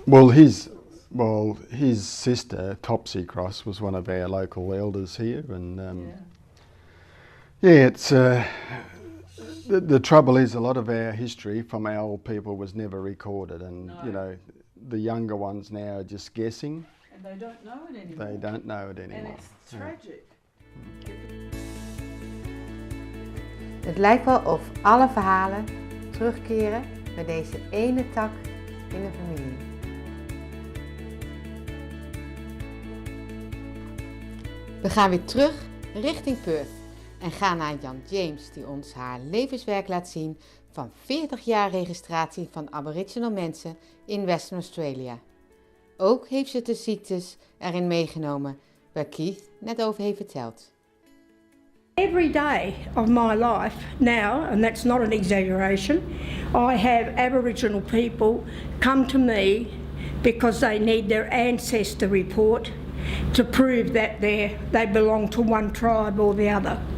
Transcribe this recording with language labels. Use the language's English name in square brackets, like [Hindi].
[English] Well, his sister Topsy Cross was one of our local elders here, and it's the trouble is a lot of our history from our old people was never recorded, and you know the younger ones now are just guessing. And they don't know it anymore. They don't know it anymore. And it's tragic. [Dutch] Het lijkt wel of alle verhalen terugkeren bij deze ene tak in de familie. We gaan weer terug richting Perth en gaan naar Jan James die ons haar levenswerk laat zien van 40 jaar registratie van Aboriginal mensen in Western Australia. Ook heeft ze de ziektes erin meegenomen waar Keith net over heeft verteld. [English] Every day of my life now, and that's not an exaggeration, I have Aboriginal people come to me because they need their ancestor report to prove that they belong to one tribe or the other.